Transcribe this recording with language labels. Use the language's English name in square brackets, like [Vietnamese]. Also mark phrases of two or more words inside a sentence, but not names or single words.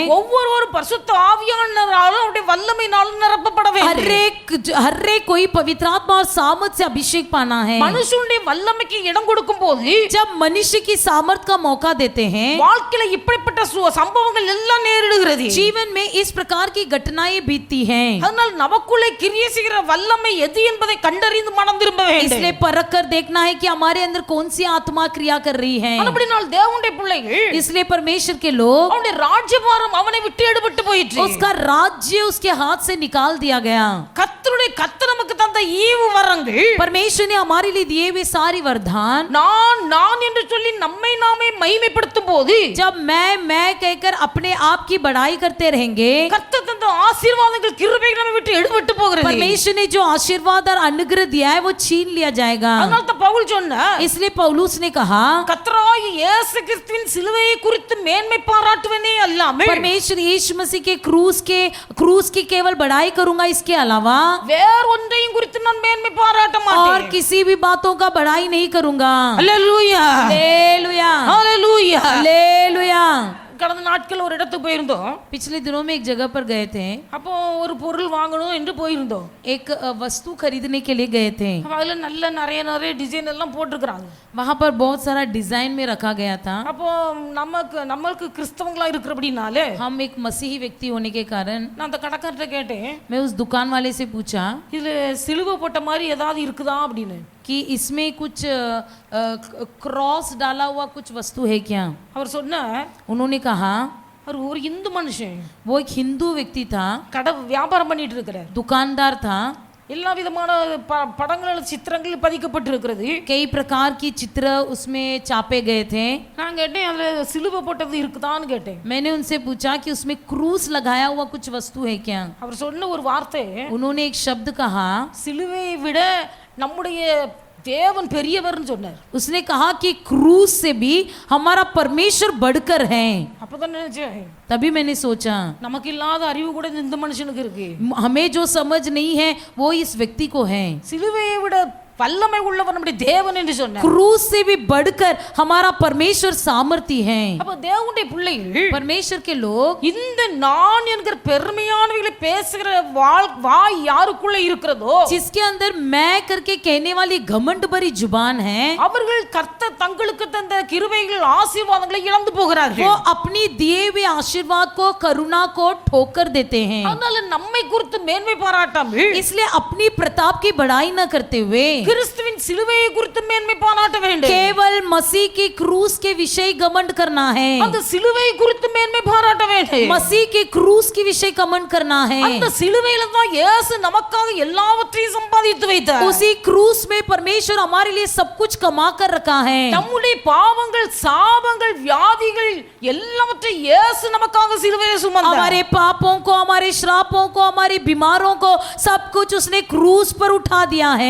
[Tamil] ஒவ்வொருவரும் பரிசுத்த ஆவியானவராலும் அவருடைய வல்லமையினாலும் நிரப்பப்பட வேண்டும். [Hindi] हर एक कोई पवित्र आत्मा और सामर्थ से अभिषेक पाना है. [Tamil] மனுஷனுடைய வல்லமைக்கு இடம் கொடுக்கும் போது [Hindi] जब मनुष्य की सामर्थ का मौका देते हैं, [Tamil] வாழ்க்கையில இப்படிப்பட்ட சம்பவங்கள் எல்லாம் நேரிடுகிறது. [Hindi] जीवन में इस प्रकार की घटनाएं बीतती हैं. [Tamil] அதனால் நமக்குள்ளே கிரியை செய்கிற வல்லமை எது என்பதை கண்டறிந்து மனம் திரும்ப வேண்டும். [Hindi] इसलिए परख कर देखना है कि हमारे अंदर कौन सी आत्मा क्रिया कर रही है. [Tamil] அப்படினால் தேவனுடைய பிள்ளைகள், [Hindi] इसलिए परमेश्वर के लोग [Tamil] அவனுடைய ராஜ்யபாரம் அவனை விட்டு எடுபட்டு போயிற்று. [Hindi] उसका राज्य उसके हाथ से निकाल दिया गया. [Tamil] கர்த்தர் நமக்கு தந்த ஈவு வரங்கள், [Hindi] परमेश्वर ने हमारे लिए दिए हुए सारी वरदान, [Tamil] நான் என்று சொல்லி நம்மை நாமே மகிமைப்படுத்தும் போது [Hindi] जब मैं कहकर अपने आप की बड़ाई करते रहेंगे, [Tamil] கர்த்தர் தந்த ஆசீர்வாதங்கள் கிருபைகள் நம்மை விட்டு எடுபட்டு போகிறது. [Hindi] परमेश्वर ने जो आशीर्वाद और अनुग्रह दिया है वो छीन लिया जाएगा. [Tamil] அதனால தான் பவுல் சொன்னார், [Hindi] इसलिए पौलुस ने कहा, [Tamil] கர்த்தராகிய இயேசு கிறிஸ்துவின் சிலுவையை குறித்து மேன்மை பாராட்டுவனே அல்லாமல் [Hindi] परमेश्वर यीशु मसीह के क्रूस की केवल बड़ाई करूंगा, इसके अलावा [Tamil] வேற ஒன்றையும் குறித்து நான் மேன்மை பாராட்ட [Hindi] और [Tamil] மாட்டேன். [Hindi] किसी भी बातों का बड़ाई नहीं करूंगा. [Tamil] அல்லேலூயா, [Hindi] हालेलुया, [Tamil] அல்லேலூயா. [Hindi] हालेलुया. [Tamil] கடந்த நாட்கள் ஒரு இடத்துக்கு போயிருந்தோம். [Hindi] पिछले दिनों में एक जगह पर गए थे. [Tamil] அப்போ ஒரு பொருள் வாங்கணும் என்று போயிருந்தோம். [Hindi] एक वस्तु खरीदने के लिए गए थे. [Tamil] அப்ப அதுல நிறைய டிசைன் எல்லாம் போட்டிருக்காங்க. [Hindi] वहां पर बहुत सारा डिजाइन में रखा गया था. [Tamil] அப்போ நமக்கு கிறிஸ்தவங்களா இருக்கிறபடினாலே [Hindi] हम एक मसीही व्यक्ति होने के कारण [Tamil] நான் அந்த கடைக்காரர்கிட்ட கேட்டேன், [Hindi] मैं उस दुकान वाले से पूछा [Tamil] இதுல சிலுவை போட்ட மாதிரி ஏதாவது இருக்குதா அப்படின்னு. [Hindi] कि इसमें कुछ क्रॉस डाला हुआ कुछ वस्तु है क्या. [Tamil] அவர் சொன்னார், [Hindi] उन्होंने कहा, [Tamil] அவர் ஒரு இந்து மனுஷன், [Hindi] वो एक हिंदू व्यक्ति था, [Tamil] கடை வியாபாரம் பண்ணிட்டு இருக்கிறார். [Hindi] दुकानदार था. [Tamil] எல்லா விதமான படங்கள் சித்திரங்கள் பதிக்கப்பட்டு இருக்கிறது. [Hindi] कई प्रकार की चित्र उसमें चापे गए थे. [Tamil] நான் கேட்டேன், அதுல சிலுவை போட்டது இருக்குதான்னு கேட்டேன். [Hindi] मैंने उनसे पूछा कि उसमें क्रूस लगाया हुआ कुछ वस्तु है क्या. [Tamil] அவர் சொன்ன ஒரு வார்த்தை, [Hindi] उन्होंने एक शब्द कहा, [Tamil] சிலுவையை விட நம்முடைய தேவன் பெரியவர்னு சொன்னார். [Hindi] उसने कहा कि क्रूस से भी हमारा परमेश्वर बढ़कर है. [Tamil] அப்பதான் நினைச்சேன், [Hindi] तभी मैंने सोचा [Tamil] நமக்கு இல்லாத அறிவு கூட இந்த மனுஷனுக்கு இருக்கு. [Hindi] हमें जो समझ नहीं है वो इस व्यक्ति को है. [Tamil] சிலுவையை விட வல்லமை உள்ளவர் நம்முடைய தேவன் என்று சொன்னார். [Hindi] क्रूस से भी बढ़कर हमारा परमेश्वर सामर्थी है. [Tamil] அப்ப தேவனுடைய பிள்ளைகள், [Hindi] परमेश्वर के लोग [Tamil] இந்த நான் என்கிற பெருமையானவைகளை பேசுகிற வாய் யாருக்குள்ள இருக்கிறதோ, [Hindi] जिसके अंदर मैं करके कहने वाली घमंड भरी जुबान है, [Tamil] அவர்கள் கர்த்தர் தங்களுக்கு தந்த கிருபைகள் ஆசீர்வாதங்களை இழந்து [Hindi] वो [Tamil] போகிறார்கள். [Hindi] अपनी दिए हुए आशीर्वाद को करुणा को ठोकर देते हैं. [Tamil] அதனால நம்மை குறித்து மேன்மை பாராட்டாமல் [Hindi] इसलिए अपनी प्रताप की बड़ाई न करते हुए [Tamil] கிறிஸ்துவின் சிலுவையை குறித்து மேன்மை பாராட்ட வேண்டும். [Hindi] केवल मसीह की क्रूस के विषय घमंड करना है, [Tamil] அந்த சிலுவையை குறித்து மேன்மை பாராட்ட வேண்டும். [Hindi] मसीह के क्रूस के विषय घमंड करना है। [Tamil] அந்த சிலுவையில தான் இயேசு நமக்காக எல்லாவற்றையும் சம்பாதித்து வைத்தார். [Hindi] उसी क्रूस में परमेश्वर हमारे लिए सब कुछ कमा कर रखा है। [Tamil] நம்முடைய பாவங்கள், சாபங்கள், வியாதிகள் எல்லாவற்றையும் இயேசு நமக்காக சிலுவையில் சுமந்தார். [Hindi] हमारे पापों को, हमारे श्रापों को, हमारी बीमारों को, सब कुछ उसने क्रूस पर उठा दिया है।